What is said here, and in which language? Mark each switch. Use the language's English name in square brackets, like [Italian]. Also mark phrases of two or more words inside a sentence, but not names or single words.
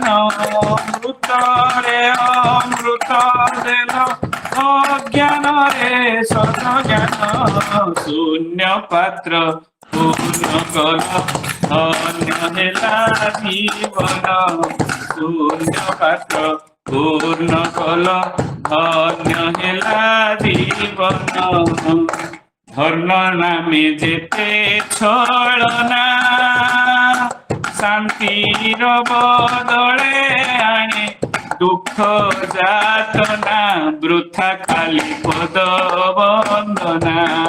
[Odia] ମୃତରେ ଅମୃତ ଦେଲ, ଅଜ୍ଞାନରେ ସଦଜ୍ଞାନ। ଶୂନ୍ୟ ପାତ୍ର ପୂର୍ଣ୍ଣ କଲ, ଧନ୍ୟ ହେଲା ଜୀବନ। ଶୂନ୍ୟ ପାତ୍ର ପୂର୍ଣ୍ଣ କଲ, ଧନ୍ୟ ହେଲା ଜୀବନ। [Bangla] ধর্ম নামে যেতে ছলনা, শান্তির বদলে আনে দুঃখ যাতনা। বৃথা খালি পদ বন্দনা।